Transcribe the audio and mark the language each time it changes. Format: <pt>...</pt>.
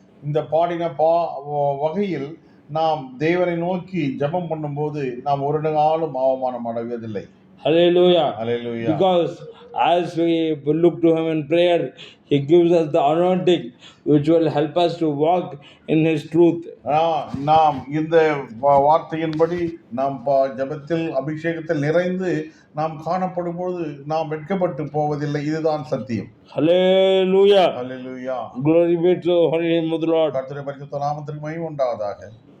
<ta>இந்த பாடின வகையில் நாம் தேவனை நோக்கி ஜெபம் பண்ணும்போது நாம் ஒரு நாளும் அவமானம் அடைவதில்லை.</ta> <en>Hallelujah. Hallelujah. Because as we look to Him in prayer, He gives us the anointing which will help us to walk in His truth.</en> <ta>நாம் இந்த வார்த்தையின்படி நாம் ஜெபத்தில் அபிஷேகத்தில் நிறைந்து நாம் காணப்படும்போது நாம் வெட்கப்பட்டு போவதில்லை. இதுதான் சத்தியம்.</ta> <en>Hallelujah. Hallelujah. Glory be to the holy name of the Lord.</en> <ta>கர்த்தருடைய பரிசுத்த நாமத்திற்கு மகிமை உண்டாவதாக.</ta>